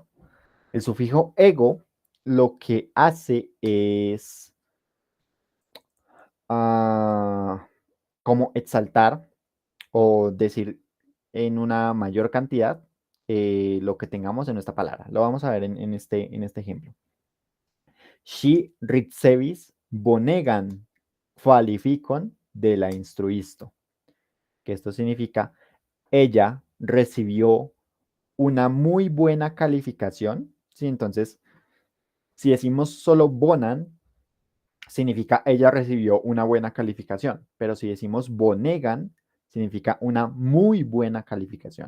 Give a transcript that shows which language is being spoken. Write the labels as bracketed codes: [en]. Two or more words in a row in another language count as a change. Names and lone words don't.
[es] El sufijo ego lo que hace es como exaltar o decir en una mayor cantidad lo que tengamos en nuestra palabra. Lo vamos a ver en este ejemplo. [eo] Ŝi ricevis bonegan kvalifikon de la instruisto. [es] Que esto significa, ella recibió una muy buena calificación. ¿Sí? Entonces, si decimos solo bonan, significa ella recibió una buena calificación. Pero si decimos bonegan, significa una muy buena calificación.